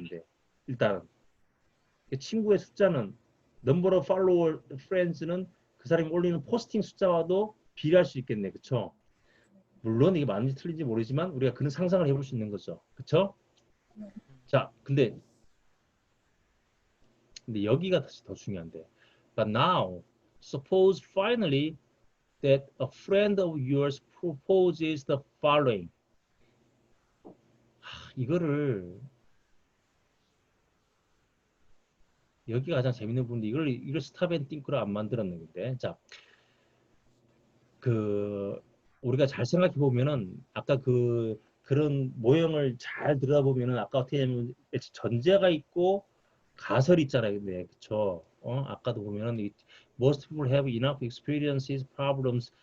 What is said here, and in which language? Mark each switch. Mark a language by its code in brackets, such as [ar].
[ko] 근데 일단 친구의 숫자는 넘버 오브 팔로워 프렌즈는 그 사람이 올리는 포스팅 숫자와도 비례할 수 있겠네. 그쵸? 물론 이게 맞는지 틀린지 모르지만 우리가 그런 상상을 해볼 수 있는 거죠. 그쵸? 자, 근데 여기가 더 중요한데. [en] But now, suppose finally that a friend of yours proposes the following. [ko] 이거를 여기가 가장 재밌는 부분인데 이걸 스탑 앤 띵크로 안 만들었는데. 자, 우리가 잘 생각해 보면은 아까 그런 모형을 잘 들여다보면은 아까 어떻게 하냐면 전제가 있고 가설이 있잖아요. 근데 그쵸? 아까도 보면은 [en] most people have enough experiences, problems.